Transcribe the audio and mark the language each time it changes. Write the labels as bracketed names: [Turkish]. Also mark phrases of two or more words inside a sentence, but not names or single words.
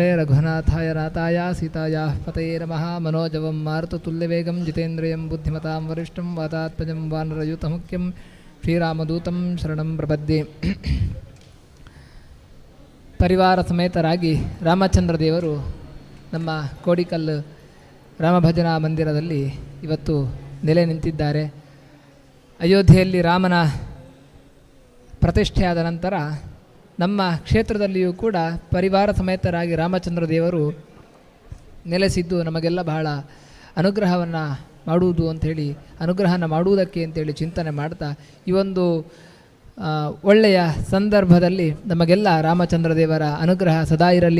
[Sanskrit] ರಘುನಾಥಾಯ ನಾಥಾಯ ಸೀತಾಯ ಪತಯೇ ನಮಃ ಮನೋಜವಂ ಮಾರುತತುಲ್ಯವೇಗಂ ಜಿತೇಂದ್ರಿಯಂ ಬುದ್ಧಿಮತಾಂ ವರಿಷ್ಠಂ ವಾತಾತ್ಮಜಂ ವಾನರಯೂತಮುಖ್ಯಂ ಶ್ರೀರಾಮದೂತಂ ಶರಣಂ ಪ್ರಪದ್ಯೆ. [Kannada] ಪರಿವಾರ ಸಮೇತರಾಗಿ ರಾಮಚಂದ್ರ ದೇವರು ನಮ್ಮ ಕೋಡಿಕಲ್ಲು ರಾಮಭಜನಾ ಮಂದಿರದಲ್ಲಿ ಇವತ್ತು ನೆಲೆ ನಿಂತಿದ್ದಾರೆ. ಅಯೋಧ್ಯೆಯಲ್ಲಿ ರಾಮನ ಪ್ರತಿಷ್ಠೆಯಾದ ನಂತರ ನಮ್ಮ ಕ್ಷೇತ್ರದಲ್ಲಿಯೂ ಕೂಡ ಪರಿವಾರ ಸಮೇತರಾಗಿ ರಾಮಚಂದ್ರ ದೇವರು ನೆಲೆಸಿದ್ದು ನಮಗೆಲ್ಲ ಬಹಳ ಅನುಗ್ರಹವನ್ನು ಮಾಡುವುದು ಅಂಥೇಳಿ, ಅನುಗ್ರಹನ ಮಾಡುವುದಕ್ಕೆ ಅಂತೇಳಿ ಚಿಂತನೆ ಮಾಡ್ತಾ ಈ ಒಂದು ಒಳ್ಳೆಯ ಸಂದರ್ಭದಲ್ಲಿ ನಮಗೆಲ್ಲ ರಾಮಚಂದ್ರ ದೇವರ ಅನುಗ್ರಹ ಸದಾ ಇರಲಿ.